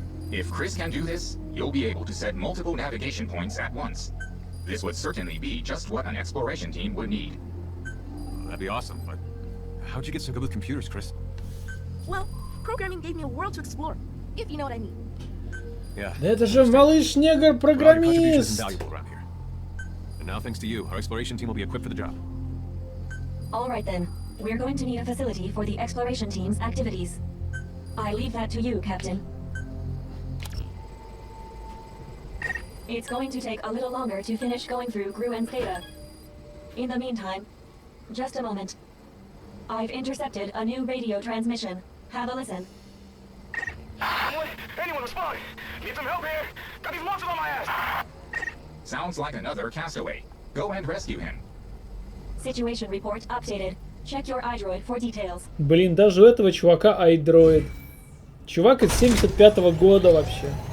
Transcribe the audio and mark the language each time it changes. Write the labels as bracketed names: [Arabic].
[English] If Chris can do this, you'll be able to set multiple navigation points at once. This would certainly be just what an exploration team would need. That'd be awesome, but how'd you get so good with computers, Chris? Well, programming gave me a world to explore, if you know what I mean. Yeah. [Russian] Это же малыш-негр-программист! [English] And now, thanks to you, our exploration team will be equipped for the job. All right then. We're going to need a facility for the exploration team's activities. I leave that to you, Captain. It's going to take a little longer to finish going through QIWI's data. In the meantime, just a moment. I've intercepted a new radio transmission. Have a listen. Anyone respond? Need some help here? Got these monsters on my ass! Sounds like another castaway. Go and rescue him. Situation report updated. Check your iDroid for details. [Russian] Блин, даже у этого чувака iDroid. Чувак из 75-го года вообще.